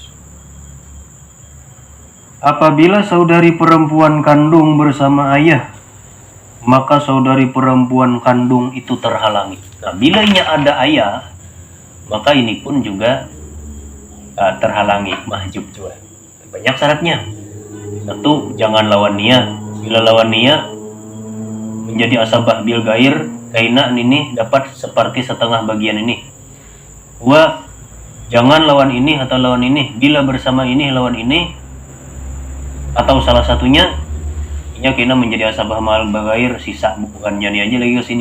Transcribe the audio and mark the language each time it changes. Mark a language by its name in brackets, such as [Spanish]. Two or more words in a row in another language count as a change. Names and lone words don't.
[Indonesian] Apabila saudari perempuan kandung bersama ayah, maka saudari perempuan kandung itu terhalangi. Nah, bila ini ada ayah, maka ini pun juga terhalangi, mahjub juga. Banyak syaratnya. Satu, jangan lawan nia. Bila lawan nia, menjadi [Arabic] asabah bil gair, [Indonesian] kaina ini dapat seperti setengah bagian ini. Dua, jangan lawan ini atau lawan ini. Bila bersama ini lawan ini, atau salah satunya, kena menjadi [Arabic] asabah mal bagair, [Indonesian] sisa bukan jadi aja lagi ke sini.